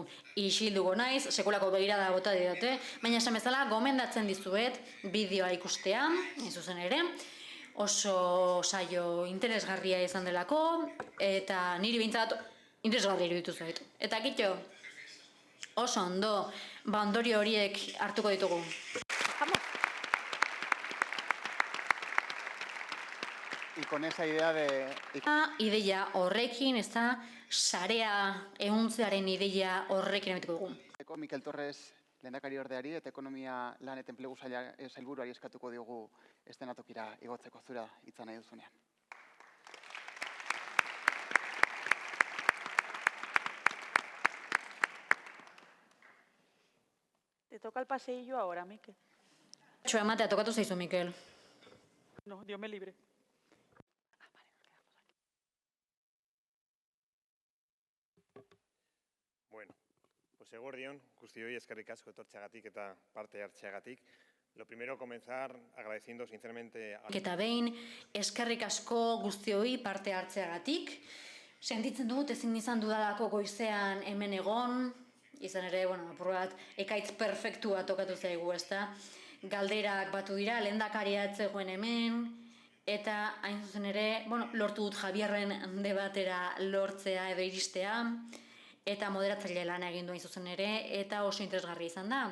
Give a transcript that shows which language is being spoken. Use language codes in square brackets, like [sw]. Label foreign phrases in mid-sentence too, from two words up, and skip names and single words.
[eu] Isilduko naiz, sekulako begirada bota didate, baina esan bezala gomendatzen dizuet bideoa ikustea, zuzen ere, oso saio interesgarria izan delako, eta niri behintzat interesgarria iruditu zait. Eta kitxo, Oso ondo, ondorio horiek hartuko ditugu. [es] Y con esa idea de... [eu] Ideia horrekin, ez da, sarea ehuntzearen ideia horrekin emituko dugu. Mikel Torres lehendakari ordeari eta ekonomia lan eta enplegu sailburuari eskatuko diogu estenatokira igotzeko, zura hitza nahi duzunean. [es] Te toca el paseillo ahora, Mikel. [eu] Txoa ematea tokatu zaizu, Mikel. [es] No, Dios me libre. Bueno, pues [eu] eguerdion, guztioi eskerrik asko etortzeagatik eta parte hartzeagatik. [es] Lo primero, comenzar agradeciendo sinceramente a... [eu] Eta behin, eskerrik asko guztioi parte hartzeagatik. Sentitzen dut ezin izan dudalako goizean hemen egon, izan ere, apur bat, ekaitz perfektua tokatu zaigu, ezta? Galderak batu dira, lehendakaria ez zegoen hemen, eta hain zuzen ere, lortu dut Javierren debatera lortzea edo iristea, eta moderatzaile lan egin du hain zuzen ere, eta oso interesgarria izan da.